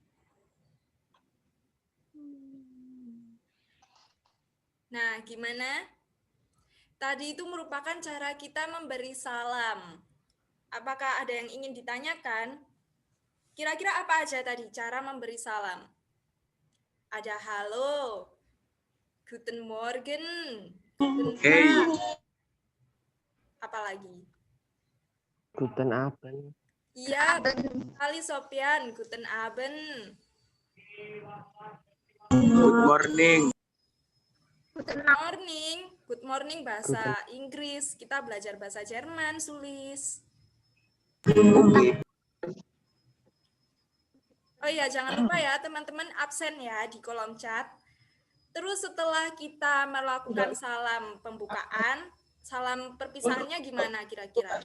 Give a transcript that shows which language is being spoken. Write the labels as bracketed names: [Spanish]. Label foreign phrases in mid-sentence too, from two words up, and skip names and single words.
[Indonesian] Nah, gimana? Tadi itu merupakan cara kita memberi salam. Apakah ada yang ingin ditanyakan? Kira-kira apa aja tadi cara memberi salam? Ada halo, [German] guten morgen, guten Hey. [Indonesian] tag. Apalagi? [German] Guten Abend. [Indonesian] Iya, kali Sopian, [German] guten Abend. [English] Good morning. Good morning [Indonesian] bahasa Inggris. Kita belajar bahasa Jerman, Sulis. Oh iya, jangan lupa ya teman-teman absen ya di kolom chat. Terus setelah kita melakukan salam pembukaan, salam perpisahannya gimana kira-kira?